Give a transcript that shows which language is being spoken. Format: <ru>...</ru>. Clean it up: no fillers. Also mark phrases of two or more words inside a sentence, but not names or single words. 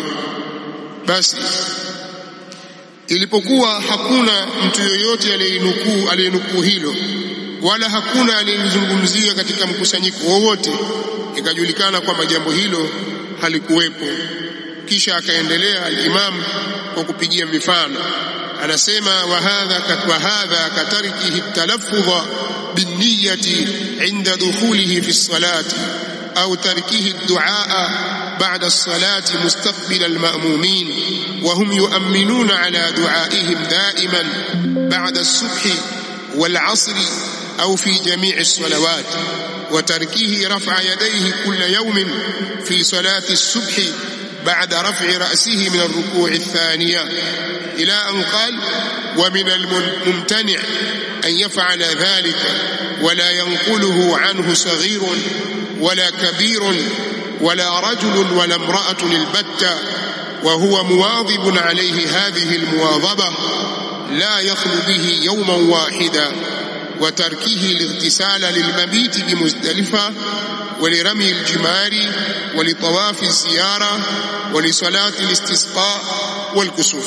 <sw>Basi ilipokuwa hakuna mtu yoyote aliyenukuu hilo wala hakuna aliyezungumzia katika mkusanyiko wowote, ikajulikana kwamba jambo hilo halikuwepo. Kisha akaendelea al-Imam kwa kupigia mifano, anasema</sw> <ar>وهذا كتركه التلفظ بالنية عند دخوله في الصلاة أو تركه الدعاء بعد الصلاة مستقبل المأمومين وهم يؤمنون على دعائهم دائما بعد الصبح والعصر أو في جميع الصلوات وتركه رفع يديه كل يوم في صلاة الصبح بعد رفع رأسه من الركوع الثانية، إلى أن قال ومن الممتنع أن يفعل ذلك ولا ينقله عنه صغير ولا كبير ولا رجل ولا امرأة البتة وهو مواظب عليه هذه المواظبة لا يخلو به يوما واحدا، وتركه الاغتسال للمبيت بمزدلفة ولرمي الجمار ولطواف الزيارة ولصلاة الاستسقاء والكسوف.</ar>